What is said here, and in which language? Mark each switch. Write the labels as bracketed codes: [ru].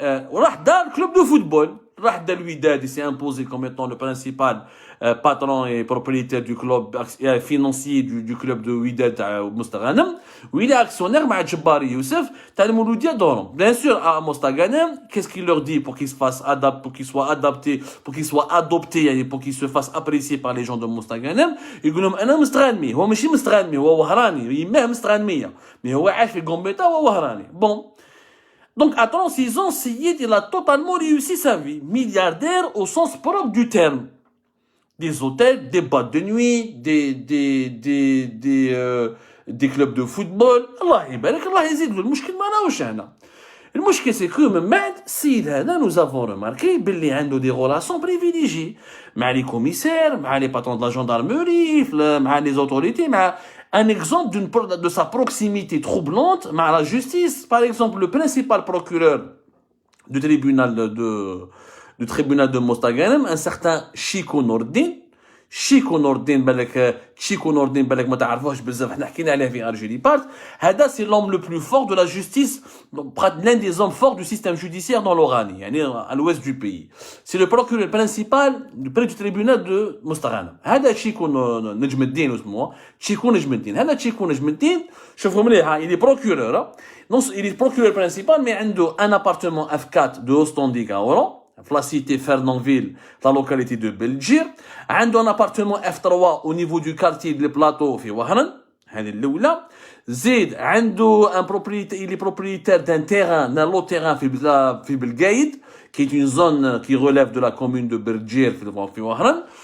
[ar] وراح دار [fr] club de football. [ar] راح دار الوداد, [fr] il s'est imposé comme étant le principal patron et propriétaire du club financier du club de Wydad Mostaganem. Où il est actionnaire مع Djebari Youssef [ar] تاع المولودية دورهم. [fr] Bien sûr, à Mostaganem, qu'est-ce qu'il leur dit pour qu'ils se fassent pour qu'ils soient adaptés, pour qu'ils soient adoptés, pour qu'ils se fassent apprécier par les gens de Mostaganem. [ar] يقول لهم أنا مستغنمي, هو ماشي مستغنمي, هو وهراني, يماه مستغنمية, mais هو عايش في قنبيطة وهو وهراني. [fr] Bon. Donc, à 36 ans, Seyid, il a totalement réussi sa vie. Milliardaire au sens propre du terme. Des hôtels, des boîtes de nuit, des clubs de football. [ar] Allah يبارك, Allah يزيد. المشكل ما راهوش هنا. [fr] المشكل c'est que [ar] من بعد السيد هذا [fr] nous avons remarqué [ar] باللي عنده [fr] des relations privilégiées مع les commissaires, مع les patrons de la gendarmerie, مع les autorités, مع un exemple de sa proximité troublante avec la justice. Par exemple, le principal procureur du tribunal de Mostaganem, un certain Chico Nordin. [ar] Chico Nordin, بالك ما تعرفوش بزاف, احنا حكينا عليه في Algérie Part. هذا [fr] c'est l'homme le plus fort de la justice, l'un des hommes forts du système judiciaire dans l'Oranie, [ar] يعني [fr] à l'ouest du pays. C'est le procureur principal du tribunal de Mostaganem. [ar] هذا Chico نجم الدين اسمه, Chico نجم الدين. هذا Chico نجم الدين, شوفوا مليح, [fr] il est procureur. Non, il est procureur principal, mais [ar] عنده [fr] un appartement F4 de Oostendijk à Oran. La cité Fernandville, la localité de Belgir. [ar] عنده [fr] un appartement F3 au niveau du quartier des Plateaux [ar] في وهران. هذه الأولى. زيد عنده [fr] il est propriétaire d'un terrain, d'un lot terrain في Belgaïd, qui est une zone qui relève de la commune de Belgir [ar] في وهران.